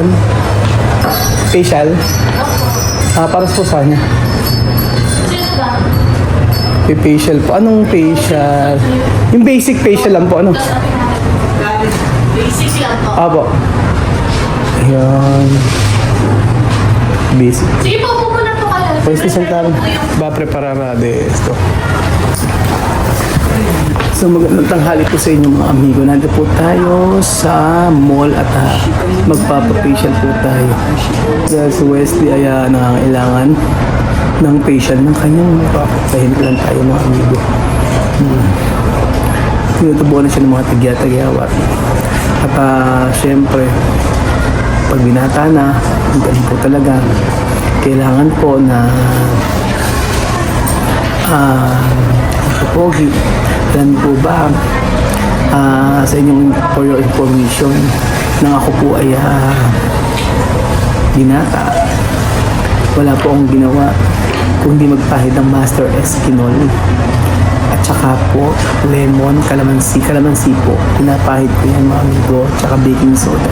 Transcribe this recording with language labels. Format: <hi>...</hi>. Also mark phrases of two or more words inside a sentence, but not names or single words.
<tl>Facial? Para po sa kanya. May facial po. Anong facial? Yung basic facial lang po. Ano? Basic lang po. Apo. Ayan. Basic. Sige po, pupunta po kayo.</tl> <es>Pues sentar, va a preparar de esto.</es> <tl>So magandang tanghali po sa inyo mga amigo. Nandito po tayo sa mall at magpapafacial po tayo. Dahil si Wesley ay nangangailangan ng facial ng kanyang mukha. Tahimik lang tayo mga amigo. Tinutubuan na siya ng mga tigya-tagyawat. At syempre, pag binata na, ang galing po talaga. Kailangan po na pogi. Dan po ba sa inyong</tl> <en>for your information</en> <tl>nang ako po ay binata, wala po akong ginawa kundi magpahid ng Master Eskinol at saka po lemon, kalamansi po, pinapahid ko yan mga amigo, tsaka</tl> <en>baking soda.</en>